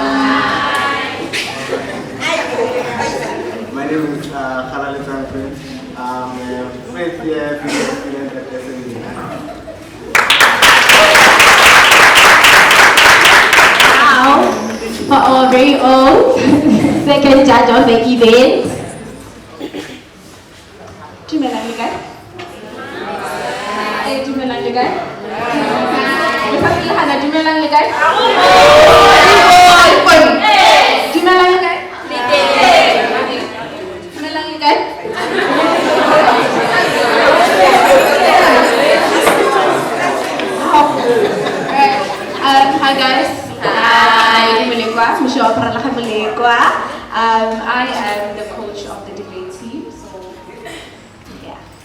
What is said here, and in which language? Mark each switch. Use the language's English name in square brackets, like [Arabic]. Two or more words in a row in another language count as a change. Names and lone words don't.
[English] My name is Khalal Prince. I'm a first year student at SMU. Now, for our very own second judge of the event. [Tswana] Dumelang le kae? Dumelang le kae? Dumelang le kae? Dumelang le kae? Dumelang le kae? [English] Hi guys. Hi. I am the coach of the debate team. So yeah.